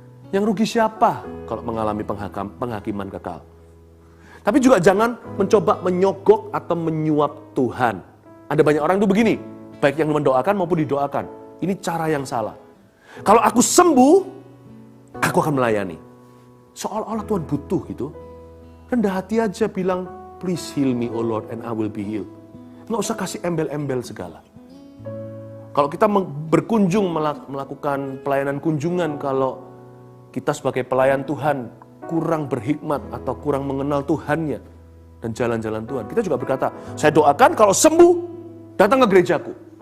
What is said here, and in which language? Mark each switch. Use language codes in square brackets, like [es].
[id] Yang rugi siapa kalau mengalami penghakiman kekal? Tapi juga jangan mencoba menyogok atau menyuap Tuhan. Ada banyak orang itu begini, baik yang mendoakan maupun didoakan. Ini cara yang salah. Kalau aku sembuh, aku akan melayani. Seolah-olah Tuhan butuh gitu. Rendah hati aja bilang, [en] please heal me, O Lord, and I will be healed. [id] Nggak usah kasih embel-embel segala. Kalau kita berkunjung, melakukan pelayanan kunjungan, kalau kita sebagai pelayan Tuhan kurang berhikmat atau kurang mengenal Tuhannya dan jalan-jalan Tuhan, kita juga berkata, saya doakan kalau sembuh, datang ke gerejaku.